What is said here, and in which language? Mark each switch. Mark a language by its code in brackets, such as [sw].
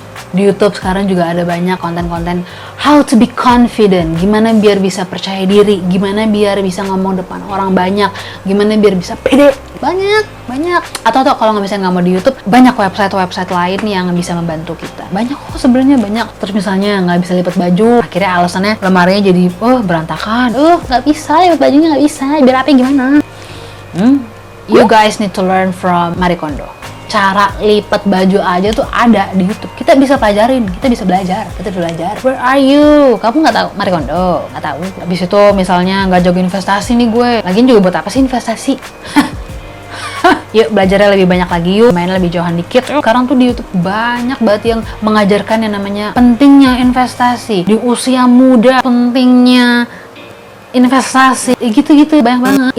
[id] Di YouTube sekarang juga ada banyak konten-konten [en] how to be confident, [id] gimana biar bisa percaya diri, gimana biar bisa ngomong depan orang banyak, gimana biar bisa pede. Banyak. Atau kalau nggak bisa nggak mau di YouTube, banyak website lain yang bisa membantu kita. Banyak kok sebenarnya banyak. Terus misalnya nggak bisa lipat baju, akhirnya alasannya lemarinya jadi berantakan. Nggak bisa lipat bajunya, nggak bisa. Biar apa gimana? [en] You guys need to learn from Marie Kondo. [id] Cara lipat baju aja tuh ada di YouTube. Kita bisa pelajarin, kita bisa belajar. [en] Where are you? [id] Kamu nggak tahu Marie Kondo? Nggak tahu. Habis itu misalnya nggak jago investasi nih gue. Lagian juga buat apa sih investasi? Yuk belajarnya lebih banyak lagi yuk. Mainnya lebih jauhan dikit. Sekarang tuh di YouTube banyak banget yang mengajarkan yang namanya pentingnya investasi di usia muda, pentingnya investasi, gitu-gitu banyak banget.